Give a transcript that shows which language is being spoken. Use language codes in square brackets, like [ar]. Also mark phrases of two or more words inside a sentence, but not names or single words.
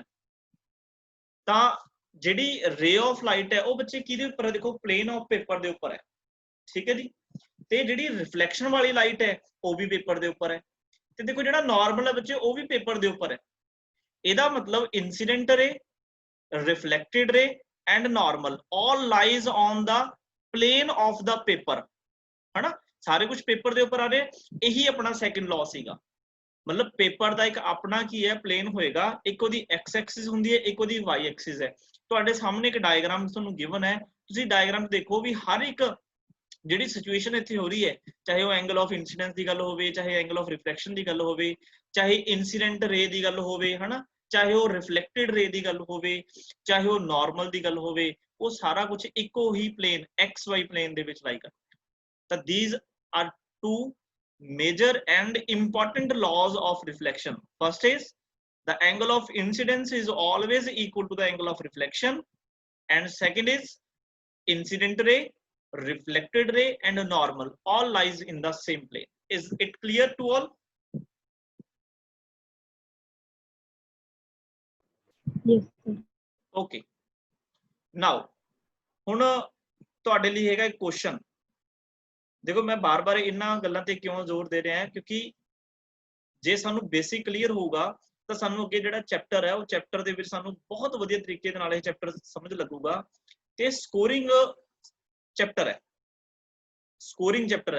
[pa] ਤਾਂ ਜਿਹੜੀ [en] ray of light [pa] ਹੈ ਉਹ ਬੱਚੇ ਕਿਹਦੇ ਉੱਪਰ ਹੈ, ਦੇਖੋ [en] plane of paper [pa] ਦੇ ਉੱਪਰ ਹੈ ਠੀਕ ਹੈ ਜੀ। ਤੇ ਜਿਹੜੀ ਰਿਫਲੈਕਸ਼ਨ ਵਾਲੀ ਲਾਈਟ ਹੈ ਉਹ ਵੀ ਪੇਪਰ ਦੇ ਉੱਪਰ ਹੈ, ਤੇ ਦੇਖੋ ਜਿਹੜਾ ਨਾਰਮਲ ਹੈ ਬੱਚੇ ਉਹ ਵੀ ਪੇਪਰ ਦੇ ਉੱਪਰ ਹੈ। ਇਹਦਾ ਮਤਲਬ [en] incident ray, reflected ray and normal all lies on the plane of the paper [pa] ਹਨਾ, ਸਾਰੇ ਕੁਝ ਪੇਪਰ ਦੇ ਉੱਪਰ ਆ ਰਹੇ। ਇਹੀ ਆਪਣਾ [en] second law [pa] ਸੀਗਾ, ਮਤਲਬ ਪੇਪਰ ਦਾ ਇੱਕ ਆਪਣਾ ਕੀ ਹੈ ਪਲੇਨ ਹੋਏਗਾ, ਇੱਕ ਉਹਦੀ [en] x axis [pa] ਹੁੰਦੀ ਹੈ, ਇੱਕ ਉਹਦੀ [en] y axis [pa] ਹੈ। ਤੁਹਾਡੇ ਸਾਹਮਣੇ ਇੱਕ ਡਾਇਗਰਾਮ ਤੁਹਾਨੂੰ ਗਿਵਨ ਹੈ, ਤੁਸੀਂ ਡਾਇਗਰਾਮ ਦੇਖੋ ਵੀ ਹਰ ਇੱਕ ਜਿਹੜੀ ਸਿਚੁਏਸ਼ਨ ਇੱਥੇ ਹੋ ਰਹੀ ਹੈ, ਚਾਹੇ ਉਹ [en] angle of incidence [pa] ਦੀ ਗੱਲ ਹੋਵੇ, ਚਾਹੇ [en] angle of reflection [pa] ਦੀ ਗੱਲ ਹੋਵੇ, ਚਾਹੇ [en] incident ray [pa] ਦੀ ਗੱਲ ਹੋਵੇ ਹਨਾ, ਚਾਹੇ ਉਹ [en] reflected ray [pa] ਦੀ ਗੱਲ ਹੋਵੇ, ਚਾਹੇ ਉਹ ਨਾਰਮਲ ਦੀ ਗੱਲ ਹੋਵੇ, ਉਹ ਸਾਰਾ ਕੁਝ ਇੱਕੋ ਹੀ [en] plane x y plane [pa] ਦੇ ਵਿੱਚ ਲਾਈ ਕਰਦਾ। [en] ਤਾਂ these are two major and important laws of reflection. First is the angle of incidence is always equal to the angle of reflection, and second is incident ray, reflected ray and normal all lies in the same plane. Is it clear to all? Yes, sir. Okay, now [pa] ਹੁਣ ਤੁਹਾਡੇ ਲਈ ਹੈਗਾ ਇੱਕ ਕੁਐਸਚਨ। ਦੇਖੋ ਮੈਂ ਬਾਰ-ਬਾਰ ਇਹਨਾਂ ਗੱਲਾਂ ਤੇ ਕਿਉਂ ਜ਼ੋਰ ਦੇ ਰਿਹਾ ਹਾਂ, ਕਿਉਂਕਿ ਜੇ ਸਾਨੂੰ [en] basic clear [pa] ਹੋਊਗਾ ਤਾਂ ਸਾਨੂੰ ਅੱਗੇ ਜਿਹੜਾ ਚੈਪਟਰ ਹੈ ਉਹ ਚੈਪਟਰ ਦੇ ਵਿੱਚ ਸਾਨੂੰ ਬਹੁਤ ਵਧੀਆ ਤਰੀਕੇ ਦੇ ਨਾਲ ਇਹ ਚੈਪਟਰ ਸਮਝ ਲੱਗੂਗਾ। ਤੇ [en] scoring chapter [pa] ਹੈ, [en] scoring chapter [pa] ਹੈ।